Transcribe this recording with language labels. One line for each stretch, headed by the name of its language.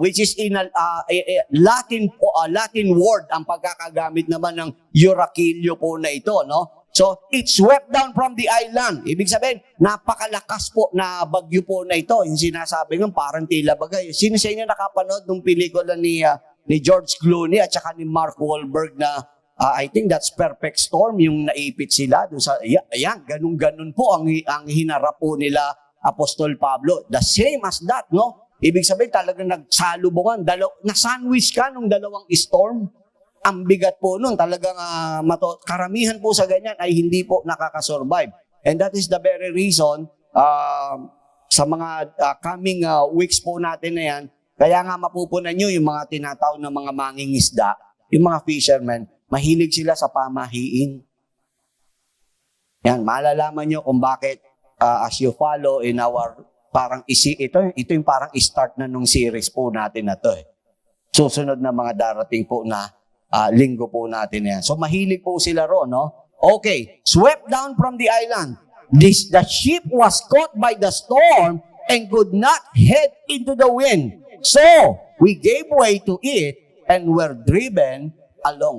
English: Which is in a Latin word
Filipino: ang pagkakagamit naman ng Eurachilio po na ito, no?
English: So, it swept down from the island.
Filipino: Ibig sabihin, napakalakas po na bagyo po na ito. Yung sinasabi ng parang tila bagay. Sino sa inyo nakapanood ng pelikula ni George Clooney at saka ni Mark Wahlberg na
English: I think that's
Filipino: Perfect Storm, yung naipit sila doon sa, ayan, ganun-ganun po ang hinarap po nila Apostol Pablo.
English: The same as that,
Filipino: no? Ibig sabihin talagang nagsalubungan, na-sandwich ka nung dalawang storm. Ang bigat po nun, talagang karamihan po sa ganyan ay hindi po nakakasurvive.
English: And that is the very reason
Filipino: sa mga coming weeks po natin na yan, kaya nga mapupunan nyo yung mga tinatawag na mga mangingisda, yung mga fishermen, mahilig sila sa pamahiin. Yan, malalaman nyo kung bakit
English: as you follow in our
Filipino: ito yung parang start na nung series po natin na to. Susunod na mga darating po na linggo po natin yan. So mahilig po sila ron, no?
English: Okay, swept down from the island. The ship was caught by the storm and could not head into the wind. So, we gave way to it and were driven along.